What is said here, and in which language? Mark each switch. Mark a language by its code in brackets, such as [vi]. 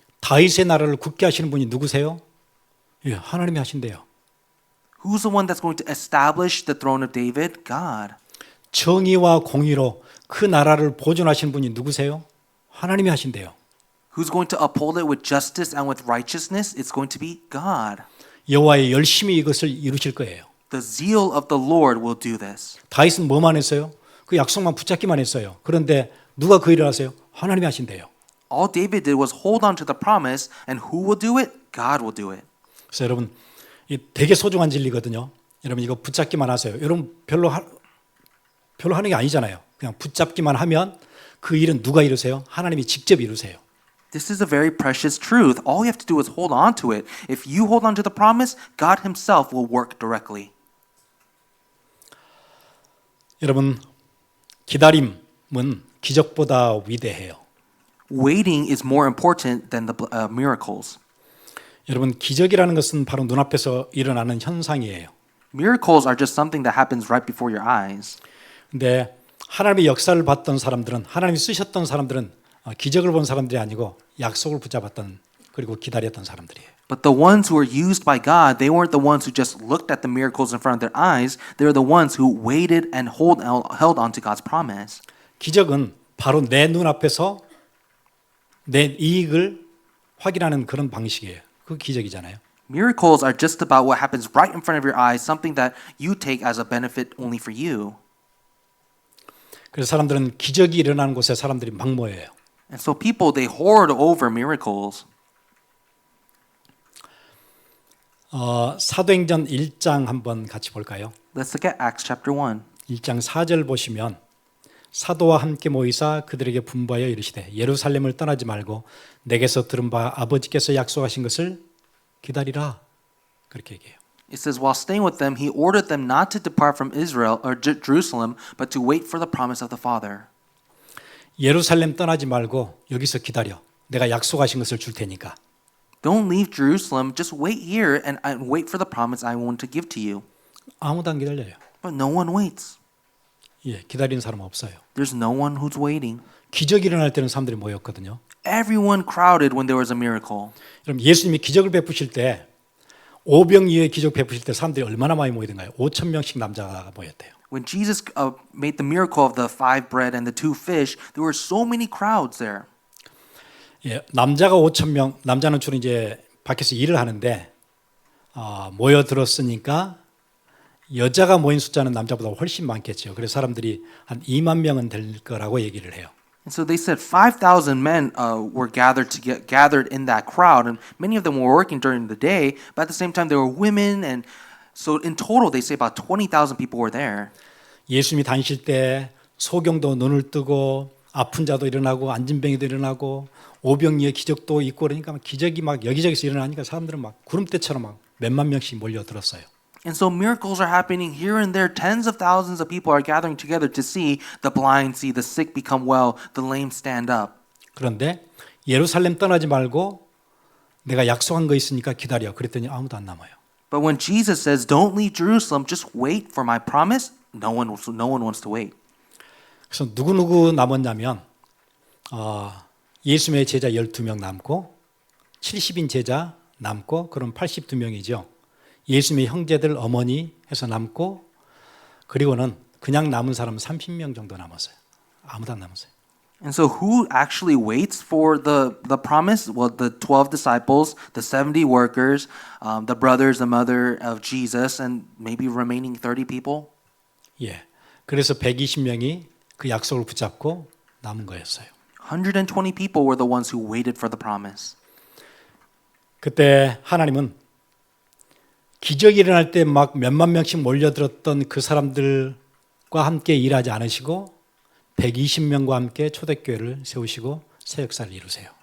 [ko] 다윗의 나라를 굳게 하시는 분이 누구세요? 예, 하나님이 하신대요. [en] Who's the one that's going to establish the throne of David? God. [ko] 정의와 공의로 그 나라를 보존하시는 분이 누구세요? 하나님이 하신대요. [en] Who's going to uphold it with justice and with righteousness? It's going to be God. [ko] 여호와의 열심히 이것을 이루실 거예요. [en] The zeal of the Lord will do this. [ko] 다윗은 뭐만 했어요? 그 약속만 붙잡기만 했어요. 그런데 누가 그 일을 하세요? 하나님이 하신대요. [en] All David did was hold on to the promise, and who will do it? God will do it. [ko] 그래서 여러분, 이 되게 소중한 진리거든요. 여러분 이거 붙잡기만 하세요. 여러분 별로 하는 게 아니잖아요. 그냥 붙잡기만 하면 그 일은 누가 이루세요? 하나님이 직접 이루세요. [en] This is a very precious truth. All you have to do is hold on to it. If you hold on to the promise, God Himself will work directly. [ko] 여러분, 기다림은 기적보다 위대해요. [en] Waiting is more important than the miracles. [ko] 여러분, 기적이라는 것은 바로 눈앞에서 일어나는 현상이에요. [en] Miracles are just something that happens right before your eyes. [ko] 근데 하나님의 역사를 봤던 사람들은, 하나님이 쓰셨던 사람들은 기적을 본 사람들이 아니고 약속을 붙잡았던 그리고 기다렸던 사람들이에요. [en] But the ones who were used by God, they weren't the ones who just looked at the miracles in front of their eyes. They were the ones who waited and held on to God's promise. [ko] 기적은 바로 내 눈앞에서 내 이익을 확인하는 그런 방식이에요. 그 기적이잖아요. [en] Miracles are just about what happens right in front of your eyes, something that you take as a benefit only for you. [ko] 그래서 사람들은 기적이 일어나는 곳에 사람들이 막 모여요. [en] And so people, they hoard over miracles. [ko] 사도행전 1장 한번 같이 볼까요? [en] Let's look at Acts chapter 1. [ko] 1장 4절 보시면 사도와 함께 모이사 그들에게 분부하여 이르시되 예루살렘을 떠나지 말고 내게서 들은 바 아버지께서 약속하신 것을 기다리라. 그렇게 얘기해요. [en] It says, while staying with them, he ordered them not to depart from Israel or Jerusalem, but to wait for the promise of the Father. [ko] 예루살렘 떠나지 말고 여기서 기다려. 내가 약속하신 것을 줄 테니까. [en] Don't leave Jerusalem, just wait here and wait for the promise I want to give to you. [ko] 아무도 안 기다려요. [en] But no one waits. [ko] 예, 기다리는 사람 없어요. [en] There's no one who's waiting. [ko] 기적이 일어날 때는 사람들이 모였거든요. [en] Everyone crowded when there was a miracle. [ko] 여러분 예수님이 기적을 베푸실 때 오병이어의 기적 베푸실 때 사람들이 얼마나 많이 모이던가요? 5천 명씩 남자가 모였대요. [en] When Jesus made the miracle of the 5 bread and the 2 fish, there were so many crowds there. [ko] 예, 남자가 5천 명, 남자는 주로 이제 밖에서 일을 하는데 모여들었으니까 여자가 모인 숫자는 남자보다 훨씬 많겠죠. 그래서 사람들이 한 2만 명은 될 거라고 얘기를 해요. [en] And so they said 5,000 men were gathered in that crowd, and many of them were working during the day, but at the same time there were women, and so in total they say about 20,000 people were there. [ko] 예수님이 다니실 때 소경도 눈을 뜨고 아픈 자도 일어나고 안진병이도 일어나고 오병이의 기적도 있고 그러니까 기적이 막 여기저기서 일어나니까 사람들은 막 구름대처럼 막 몇만 명씩 몰려들었어요. [en] And so miracles are happening here and there. Tens of thousands of people are gathering together to see the blind see, the sick become well, the lame stand up. [ko] 그런데 예루살렘 떠나지 말고 내가 약속한 거 있으니까 기다려. 그랬더니 아무도 안 남아요. [en] But when Jesus says, "Don't leave Jerusalem, just wait for my promise," no one wants to wait. [ko] 그래서 누구 남았냐면 예수님의 제자 12명 남고 70인 제자 남고 그럼 82명이죠. 예수님의 형제들 어머니 해서 남고 그리고는 그냥 남은 사람은 30명 정도 남았어요. 아무도 안 남았어요. [en] And so who actually waits for the promise? Well, the 12 disciples, the 70 workers, the brothers, the mother of Jesus, and maybe remaining 30 people. [ko] 예. 그래서 120명이 그 약속을 붙잡고 남은 거였어요. [en] 120 people were the ones who waited for the promise. [ko] 그때 하나님은 기적이 일어날 때 막 몇만 명씩 몰려들었던 그 사람들과 함께 일하지 않으시고 120명과 함께 초대교회를 세우시고 새 역사를 이루세요.